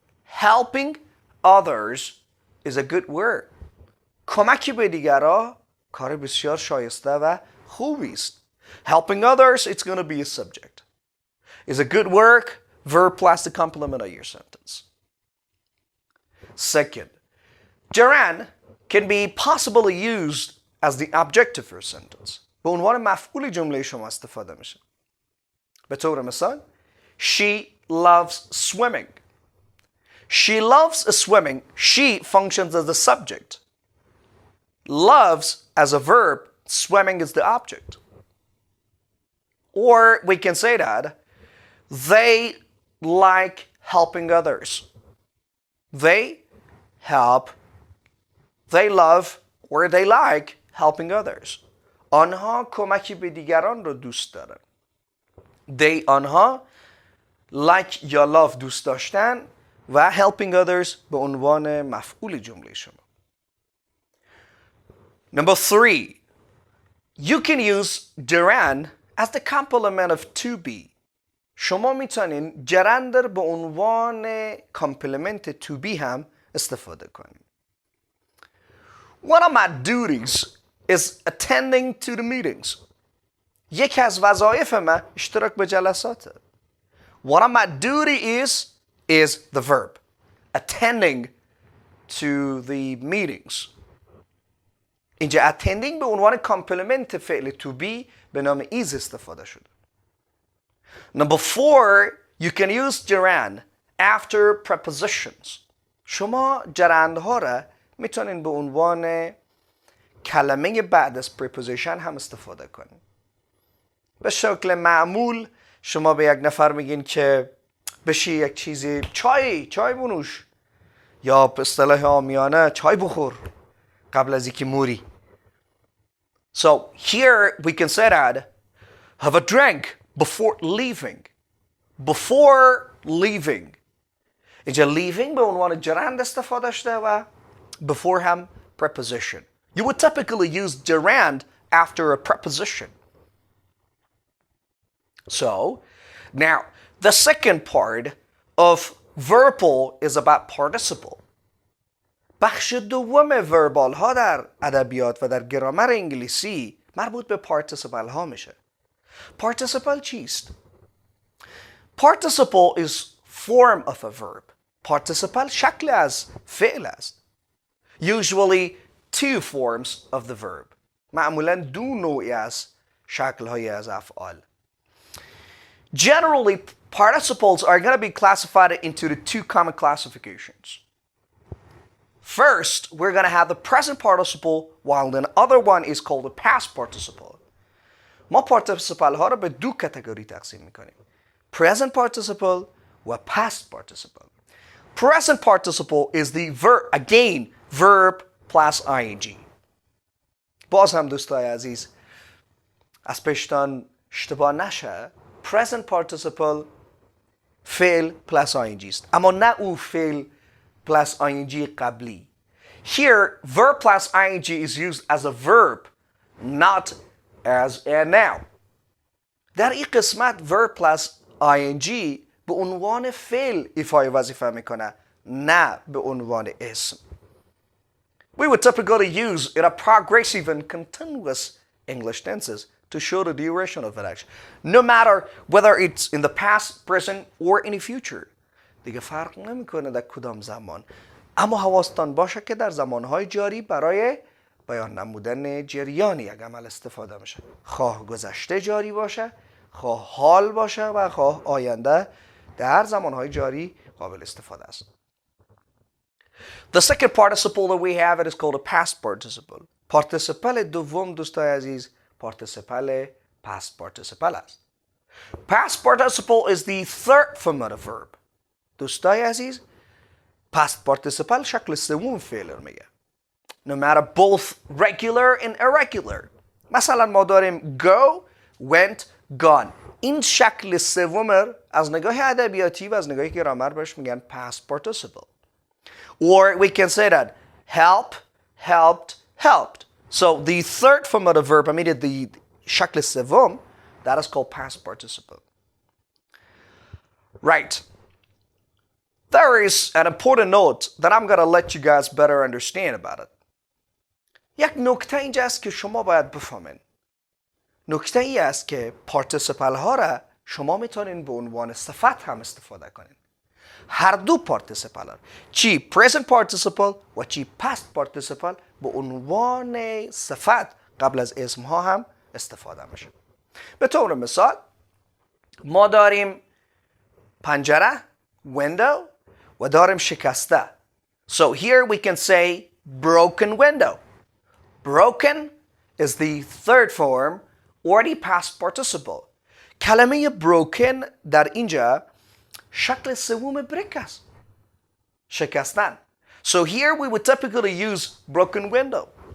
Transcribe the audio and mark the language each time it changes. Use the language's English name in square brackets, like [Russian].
[English] Helping others is a good word. [Persian] کمک به دیگران کار بسیار شایسته و خوبی است. [English] Helping others, it's going to be a subject. Is a good work, verb plus the complement of your sentence. Second, gerund can be possibly used as the object of your sentence. [Persian] به عنوان مفعول جمله شما استفاده میشه. به طور مثال [English] she loves swimming. She loves swimming. She functions as the subject. loves as a verb, swimming is the object. Or we can say that they like helping others. They help, they love, or they like helping others. [Persian] آنها کمکی به دیگران رو دوست دارن. [English] They [Persian] آنها [English] like [Persian] یا [English] love [Persian] دوست داشتن و [English] helping others [Persian] به عنوان مفعول جمله شما. [English] Number 3. You can use gerund as the complement of to be. [Persian] شما میتونین gerund رو به عنوان کامپلمنت to be هم استفاده کنین. [English] One of my duties is attending to the meetings. [Persian] یکی از وظایف من اشتراک به جلساته. [English] One of my duty is the verb. Attending to the meetings. [Persian] اینجا attending به عنوان کامپلمنت فعل to be به نام is استفاده شده. [English] Number 4, you can use gerund after prepositions. [Persian] شما gerund ها را میتونین به عنوان کلمه بعد از preposition هم استفاده کنین. به شکل معمول شما به یک نفر میگین که بشی یک چیزی چای بنوش، یا به اصطلاح عامیانه چای بخور قبل از اینکه موری. [English] So here we can say that have a drink before leaving. Before leaving. [Persian] اینجا leaving به عنوان gerund استفاده شده و before هم preposition. [English] You would typically use gerund after a preposition. So, now, the second part of verbal is about participle. [Persian] بخش دوم وربال ها در ادبیات و در گرامر انگلیسی مربوط به participle ها میشه. [English] Participle [Persian] چیست؟ [English] Participle is form of a verb. [Persian] Participle شکل از فعل است. [English] Usually two forms of the verb. [Persian] معمولاً دو نوعی از شکل‌های از افعال. [English] Generally, participles are going to be classified into the two common classifications. First, we're going to have the present participle, while the other one is called the past participle. [Persian] ما participle ها رو به دو کاتگوری تقسیم میکنیم. [English] Present participle و past participle. Present participle is the verb plus ing. [Persian] باز هم دوستای عزیز از پیشتان اشتباه نشه، present participle فعل plus ing است، اما نه او فعل plus ing قبلی. [English] Here, verb plus ing is used as a verb, not as a noun. [Persian] در این قسمت verb plus ing به عنوان فعل ایفای وظیفه میکنه، نه به عنوان اسم. [English] We would typically use in a progressive and continuous English tenses to show the duration of an action, no matter whether it's in the past, present, or in the future. [Persian] دیگه فرق نمیکنه در کدام زمان. اما حواستان باشه که در زمانهای جاری برای بیان نمودن جریان یک عمل استفاده میشه. خواه گذشته جاری باشه، خواه حال باشه و خواه آینده، در زمانهای جاری قابل استفاده است. [English] The second participle that we have, it is called a past participle. [Persian] participle دوم دوستای عزیز participle past participle است. [English] Past participle is the third form of a verb. [Persian] دوستای عزیز past participle شکل سوم فعل رو میگه. [English] No matter both regular and irregular. [Persian] مثلا ما داریم [English] go, went, gone. [Persian] این شکل سوم از نگاه ادبیاتی و از نگاه گرامر بهش میگن past participle. [English] Or we can say that help, helped, helped. So the third form of the verb, the [Persian] شکل سوم, [English] that is called past participle. Right. There is an important note that I'm going to let you guys better understand about it. [Persian] یک نکته اینجا است که شما باید بفهمین. نکته ای است که participle ها را شما میتونین به عنوان صفت هم استفاده کنین. هر دو participle، چی present participle و چی past participle، به عنوان صفت قبل از اسم ها هم استفاده میشه. به طور مثال ما داریم پنجره window و داریم شکسته. [English] So here we can say broken window. Broken is the third form or the past participle. [Persian] کلمه broken در اینجا شکل سوم break است. شکستن. [English] So here we would typically use broken window.